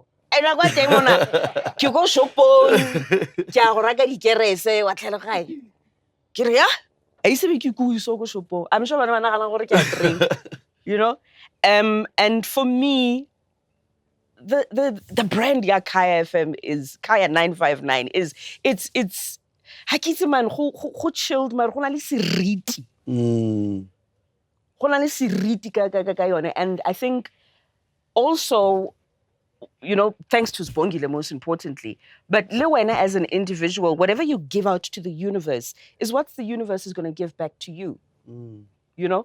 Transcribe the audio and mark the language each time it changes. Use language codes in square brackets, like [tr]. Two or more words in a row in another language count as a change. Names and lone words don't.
[en] And I got them on you go shop I'm sure you know. And for me, the brand Kaya FM is Kaya 959 is it's man who chilled man [tn] go na le seriti. [en] And I think also, you know, thanks to Zbongile most importantly, but Lewena as an individual, whatever you give out to the universe is what the universe is going to give back to you. You know?